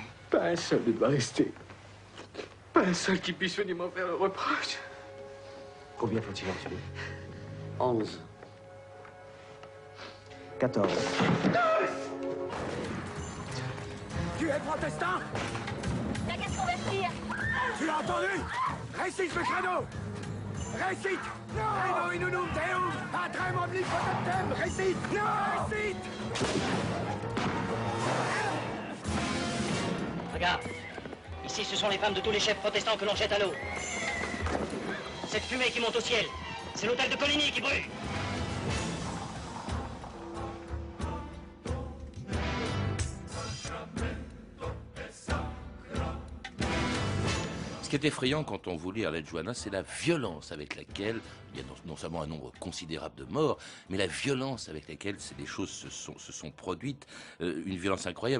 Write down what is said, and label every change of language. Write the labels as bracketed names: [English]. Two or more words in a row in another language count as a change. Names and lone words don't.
[French] Pas un seul ne doit rester. Pas un seul qui puisse venir m'en faire le reproche. Combien faut-il en tuer? 11. 14. Tu es protestant? T'as qu'à se convertir. Tu l'as entendu? Récite le credo! Récite! [Latin] Credo in unum Deum, patrem omnipotentem! [French] Récite! Récite! Regarde. Ici, ce sont les femmes de tous les chefs protestants que l'on jette à l'eau. Cette fumée qui monte au ciel, c'est l'hôtel de Coligny qui brûle. Ce qui est effrayant quand on vous lit Arlette Joannin, c'est la violence avec laquelle, il y a non seulement un nombre considérable de morts, mais la violence avec laquelle ces choses se sont produites, une violence incroyable.